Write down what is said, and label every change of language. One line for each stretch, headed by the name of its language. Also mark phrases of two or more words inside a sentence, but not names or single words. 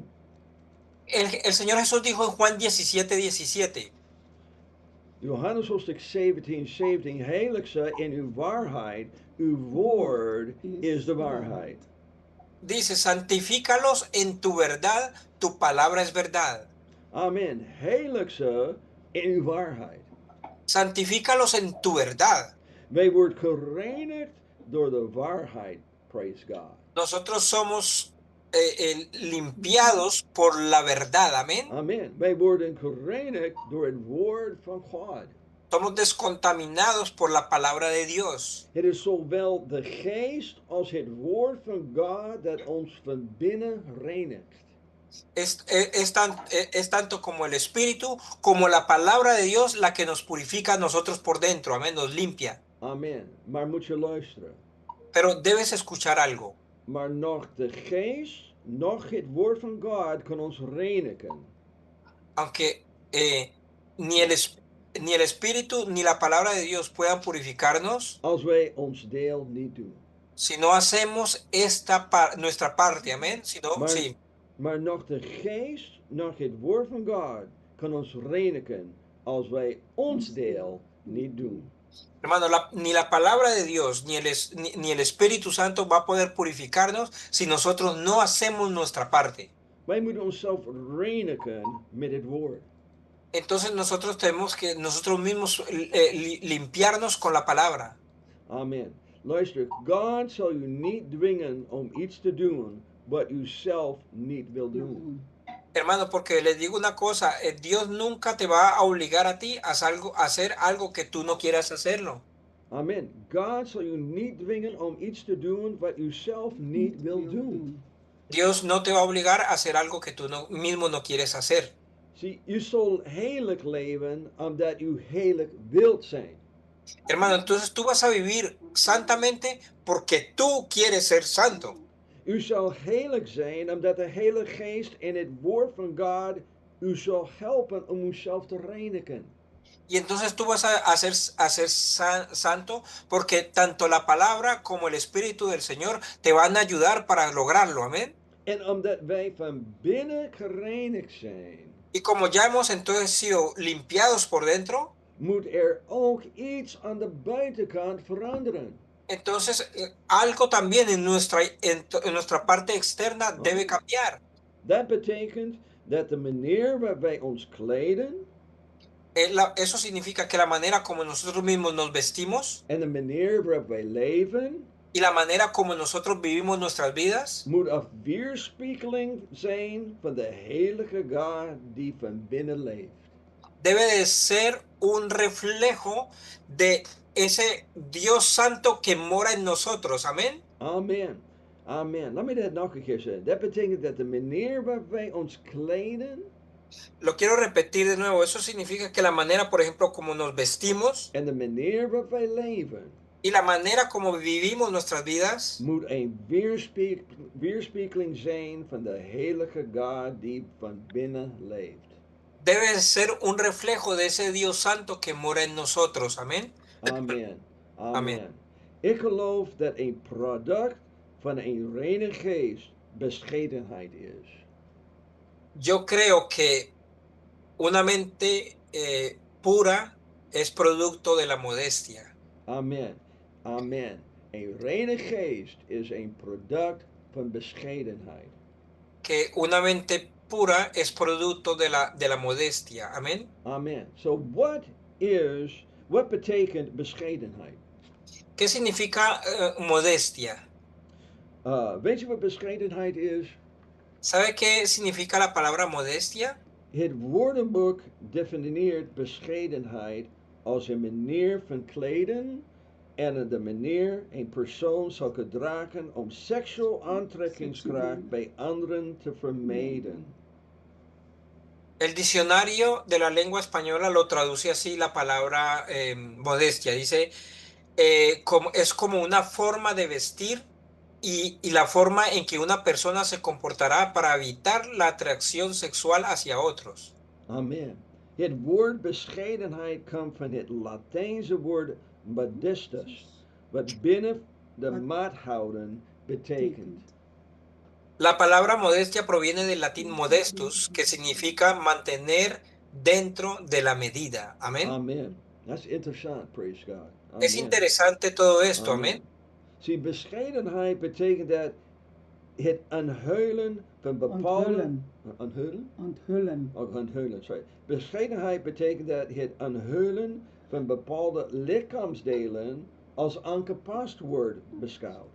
Spanish: El Señor Jesús dijo en Juan 17:17.
Dutch: Johannes hoofdstuk 17, 17. Heilig zij in uw waarheid. Uw woord is de waarheid.
Spanish: Dice, santifícalos en tu verdad, tu palabra es verdad. Amen.
Dutch: Heilig zij in uw waarheid.
Spanish: Santifícalos en tu verdad.
Dutch: Wij worden gereinigd door de waarheid.
English: Praise God.
Spanish: Nosotros somos limpiados por la verdad, amén. Amen.
Dutch: Wij worden gereinigd door het woord van God.
Spanish: Somos descontaminados por la palabra de Dios.
Dutch: Het is zowel de geest als het woord van God dat ons van binnen reinigt.
Spanish: Es tanto como el Espíritu, como la palabra de Dios la que nos purifica a nosotros por dentro, amén, nos limpia.
Dutch: Amen. Maar moet je luisteren.
Spanish: Pero debes escuchar algo.
Dutch: Maar nog de geest, nog het woord van God kan ons reinigen.
Spanish: Aunque ni el Espíritu ni la palabra de Dios puedan purificarnos,
Dutch: Als wij ons deel niet doen.
Spanish: si no hacemos nuestra parte, amén. Si no,
Dutch: Maar,
Spanish: sí.
Dutch: maar nog de geest, nog het woord van God kan ons reinigen als wij ons deel niet doen.
Spanish: Hermano, ni la palabra de Dios ni el Espíritu Santo va a poder purificarnos si nosotros no hacemos nuestra parte.
Dutch: Wij moeten onszelf reinigen met het woord.
Spanish: Entonces nosotros tenemos que nosotros mismos limpiarnos con la palabra. Amen.
Dutch: Luister, God zal u niet dwingen om iets te doen wat u zelf niet wil doen.
Spanish: Hermano, porque les digo una cosa, Dios nunca te va a obligar a ti a hacer algo que tú no quieras hacerlo. Amen.
Dutch: God zal u niet dwingen om iets te doen wat u zelf niet wil doen.
Spanish: Dios no te va a obligar a hacer algo que tú mismo no quieres hacer.
Dutch: Zie, u zal heilig leven omdat u heilig wilt zijn.
Spanish: Hermano, entonces tú vas a vivir santamente porque tú quieres ser santo.
Dutch: U zal heilig zijn omdat de Heilige Geest en het woord van God u zal helpen om uzelf te reinigen.
Spanish: Y entonces tú vas a ser santo porque tanto la palabra como el Espíritu del Señor te van a ayudar para lograrlo, amén.
Dutch: En omdat wij van binnen gereinigd zijn,
Spanish: Y como ya hemos entonces sido limpiados por dentro,
Dutch: moet ook iets aan de buitenkant veranderen.
Spanish: entonces algo también en nuestra parte externa debe cambiar.
Dutch: Dat betekent dat de manier waarop wij ons kleden
Spanish: Eso significa que la manera como nosotros mismos nos vestimos
Dutch: en de manier waarop wij leven
Spanish: y la manera como nosotros vivimos nuestras vidas
Dutch: moet een weerspiegeling zijn van de heilige God die van binnen leeft.
Spanish: debe de ser un reflejo de ese Dios santo que mora en nosotros, amén. Amen. Amen.
Dutch: Laat me dat nog een keer zeggen. Dat betekent dat de manier waarop wij ons kleden
Spanish: Lo quiero repetir de nuevo. Eso significa que la manera, por ejemplo, como nos vestimos
Dutch: en de manier waarop wij leven
Spanish: y la manera como vivimos nuestras vidas
Dutch: moet een weerspiegeling zijn van de heilige God die van binnen leeft.
Spanish: debe ser un reflejo de ese Dios santo que mora en nosotros, amén. Amen. Amen. Amen.
Dutch: Ik geloof dat een product van een reine geest bescheidenheid is.
Spanish: Yo creo que una mente pura es producto de la modestia. Amen. Amen.
Dutch: Een reine geest is een product van bescheidenheid.
Spanish: Que una mente pura es producto de la modestia, amén.
Dutch: Amen.
English: So what
Dutch: betekent bescheidenheid?
Spanish: ¿Qué significa modestia?
Dutch: Weet je wat bescheidenheid is?
Spanish: ¿Sabe qué significa la palabra modestia?
Dutch: Het woordenboek definieert bescheidenheid als een manier van kleden en de manier een persoon zal gedragen om seksueel aantrekkingskracht bij anderen te vermijden.
Spanish: El diccionario de la lengua española lo traduce así la palabra modestia. Dice, es como una forma de vestir y la forma en que una persona se comportará para evitar la atracción sexual hacia otros. Amen.
Dutch: Het woord bescheidenheid komt van het Latijnse woord modestus, wat de mat houden betekent.
Spanish: La palabra modestia proviene del latín modestus, que significa mantener dentro de la medida. Amén. Amen.
Dutch: Dat is interessant,
English: praise God.
Spanish: Es Amen. interesante todo esto. Amen. Amén.
Dutch: Zie, bescheidenheid betekent dat het onthuilen van bepaalde... Onthullen? Onthullen. Oh, onthullen, sorry. Bescheidenheid betekent dat het onthullen van bepaalde lichaamsdelen als aangepast wordt beschouwd.